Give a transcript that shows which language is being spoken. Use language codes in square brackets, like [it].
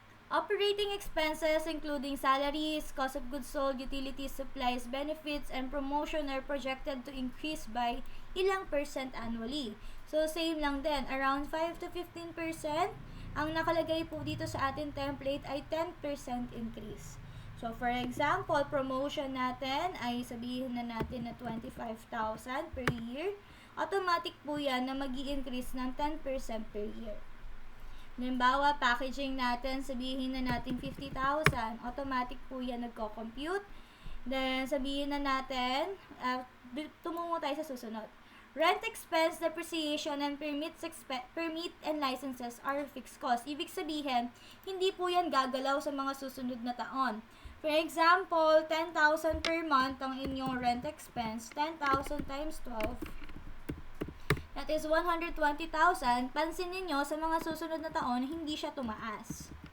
[en] Operating expenses including salaries, cost of goods sold, utilities, supplies, benefits, and promotion are projected to increase by ilang percent annually. [tl] So, same lang din. Around 5 to 15%. Ang nakalagay po dito sa ating template ay 10% increase. So, for example, promotion natin ay sabihin na natin na 25,000 per year. Automatic po yan na mag-i-increase ng 10% per year. Halimbawa, packaging natin, sabihin na natin 50,000. Automatic po yan nagko-compute. Then, sabihin na natin, tumungo tayo sa susunod. [en] Rent expense, depreciation, and permit and licenses are fixed cost. [tl] Ibig sabihin, hindi po yan gagalaw sa mga susunod na taon. [en] For example, 10,000 per month [tl] ang inyong [en] rent expense. 10,000 times 12. That is 120,000. [tl] Pansin niyo sa mga susunod na taon, hindi siya tumaas.